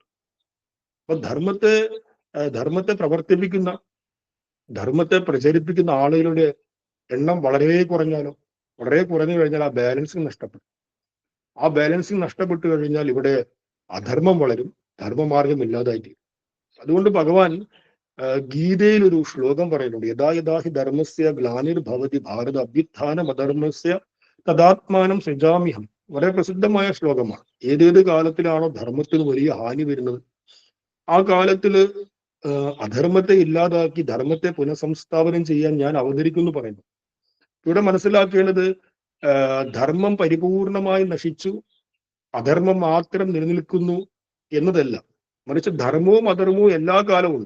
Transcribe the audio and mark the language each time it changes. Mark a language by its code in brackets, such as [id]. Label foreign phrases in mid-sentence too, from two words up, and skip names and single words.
[ml] അപ്പൊ ധർമ്മത്തെ പ്രചരിപ്പിക്കുന്ന ആളുകളുടെ എണ്ണം വളരെ കുറഞ്ഞു കഴിഞ്ഞാൽ ആ ബാലൻസിങ് നഷ്ടപ്പെടും. ആ ബാലൻസിങ് നഷ്ടപ്പെട്ടു കഴിഞ്ഞാൽ ഇവിടെ അധർമ്മം വളരും, ധർമ്മമാർഗം ഇല്ലാതായിട്ട്. അതുകൊണ്ട് ഭഗവാൻ ഗീതയിൽ ഒരു ശ്ലോകം പറയുന്നുണ്ട്, [sa] യഥാ യഥാ ഹി ധർമ്മസ്യ ഗ്ലാനിർഭവതി ഭാരത അഭ്യുത്ഥാനം അധർമ്മസ്യ തദാത്മാനം സൃജാമ്യഹം. [ml] വളരെ പ്രസിദ്ധമായ ശ്ലോകമാണ്. ഏതേത് കാലത്തിലാണോ ധർമ്മത്തിന് വലിയ ഹാനി വരുന്നത്, ആ കാലത്തില് അധർമ്മത്തെ ഇല്ലാതാക്കി ധർമ്മത്തെ പുനഃസംസ്ഥാപനം ചെയ്യാൻ ഞാൻ അവതരിക്കുന്നു പറയുന്നു. ഇവിടെ മനസ്സിലാക്കേണ്ടത് ധർമ്മം പരിപൂർണമായി നശിച്ചു അധർമ്മം മാത്രം നിലനിൽക്കുന്നു എന്നതല്ല, മറിച്ച് ധർമ്മവും അധർമ്മവും എല്ലാ കാലവും ഉണ്ട്.